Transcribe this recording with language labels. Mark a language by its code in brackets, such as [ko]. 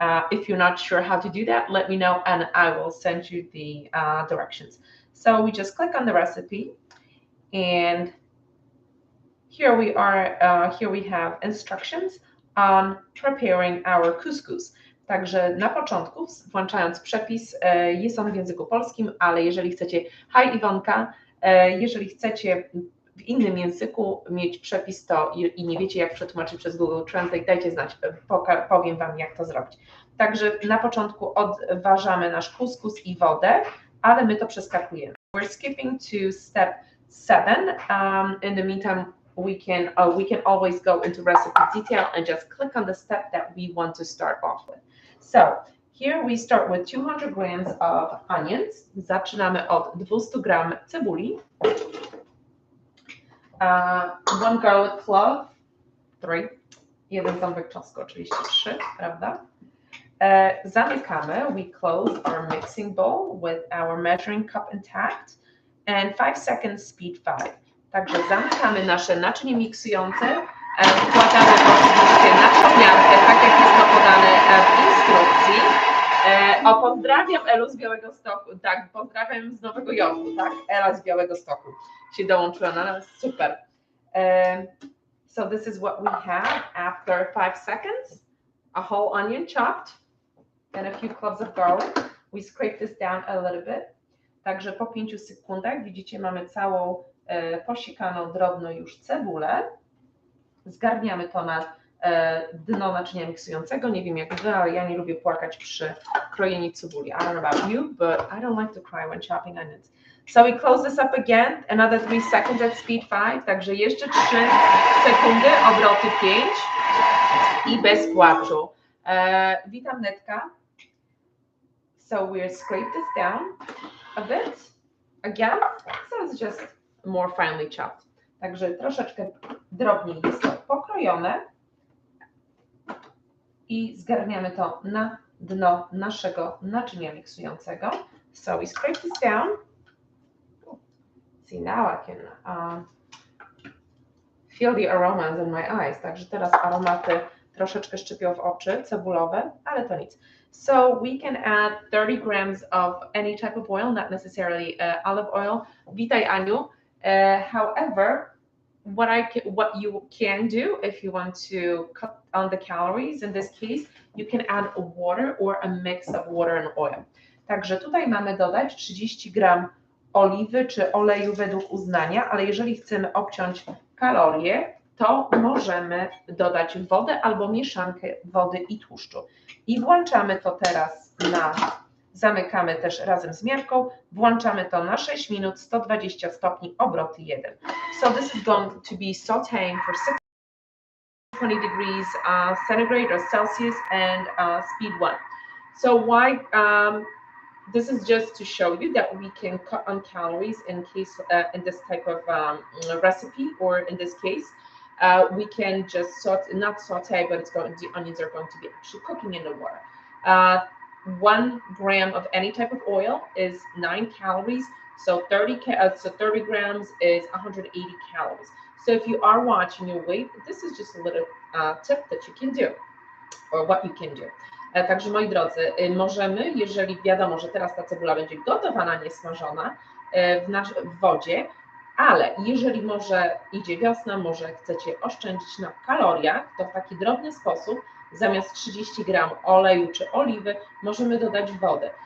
[en] If you're not sure how to do that, let me know and I will send you the directions. So we just click on the recipe, and here we are. Here we have instructions on preparing our couscous. [pl] Także na początku, włączając przepis, jest on w języku polskim, ale jeżeli chcecie, hi Iwonka, jeżeli chcecie w innym języku mieć przepis to i nie wiecie, jak przetłumaczyć przez Google Translate, dajcie znać, powiem Wam, jak to zrobić. Także na początku odważamy nasz couscous i wodę, ale my to przeskakujemy. [en] We're skipping to step 7. In the meantime, we can always go into recipe detail and just click on the step that we want to start off with. So here we start with 200 grams of onions. [pl] Zaczynamy od 200 gram cebuli. [en] 1 garlic clove, 3. [pl] Jeden ząbek czosnku, oczywiście 3, prawda? Zamykamy. [en] We close our mixing bowl with our measuring cup intact and 5 seconds speed 5. [pl] Także zamykamy nasze naczynie miksujące, wkładamy to oczywiście na szklankę, tak jak jest to podane w instrukcji. Pozdrawiam Elu z Białegostoku, tak, pozdrawiam z Nowego Jorku, tak, Ela z Białegostoku się dołączyła na nas, super. [en] So this is what we have after 5 seconds. A whole onion chopped and a few cloves of garlic. We scrape this down a little bit. [pl] Także po 5 sekundach widzicie, mamy całą posikaną drobno już cebulę. Zgarniamy to na dno naczynia miksującego. Nie wiem jak wy, ale ja nie lubię płakać przy krojeniu cebuli. [en] I don't know about you, but I don't like to cry when chopping onions. So we close this up again, another 3 seconds at speed 5. [pl] Także jeszcze 3 sekundy, obroty 5 i bez płaczu. Witam Netka. [en] So we'll scrape this down a bit. Again, so it's just more finely chopped. [pl] Także troszeczkę drobniej jest to pokrojone i zgarniamy to na dno naszego naczynia miksującego. [en] So we scrape this down. See, now I can feel the aromas in my eyes. [pl] Także teraz aromaty troszeczkę szczypią w oczy, cebulowe, ale to nic. [en] So we can add 30 grams of any type of oil, not necessarily olive oil. [pl] Witaj Aniu. [en] However, what you can do if you want to cut on the calories, in this case, you can add water or a mix of water and oil. [pl] Także tutaj mamy dodać 30 gram oliwy czy oleju według uznania, ale jeżeli chcemy obciąć kalorie, to możemy dodać wodę albo mieszankę wody i tłuszczu. I włączamy to teraz zamykamy też razem z miarką, włączamy to na 6 minut, 120 stopni, obroty 1. [en] So this is going to be sautéing for 620 degrees centigrade or Celsius and speed 1. So why, this is just to show you that we can cut on calories in case, in this type of recipe, or in this case, we can just not saute, but the onions are going to be actually cooking in the water. 1 gram of any type of oil is 9 calories, so 30 grams is 180 calories. So if you are watching your weight, this is just a little tip that you can do, or what you can do. [pl] Także moi drodzy, możemy, jeżeli wiadomo, że teraz ta cebula będzie gotowana, nie smażona w wodzie, ale jeżeli może idzie wiosna, może chcecie oszczędzić na kaloriach, to w taki drobny sposób zamiast 30 gram oleju czy oliwy możemy dodać wodę.